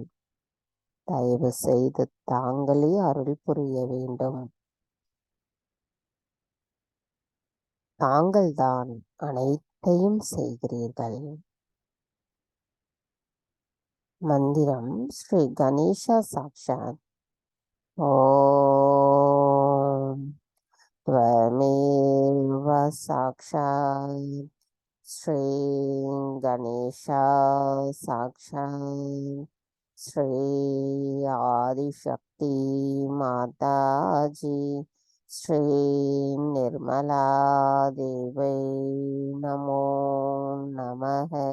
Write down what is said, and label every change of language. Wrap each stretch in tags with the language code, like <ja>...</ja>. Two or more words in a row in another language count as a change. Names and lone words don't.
<ta>தயவு செய்து தாங்களே அருள் புரிய வேண்டும். தாங்கள்தான் அனைத்தையும் செய்கிறீர்கள். மந்திரம் ஸ்ரீ கணேச சாக்ஷாத்.</ta> <sa>ஓம் त्वमेव साक्षात् श्री गणेश साक्षात् श्री आदिशक्ति माताजी श्री निर्मला देवी नमो नमः।</sa>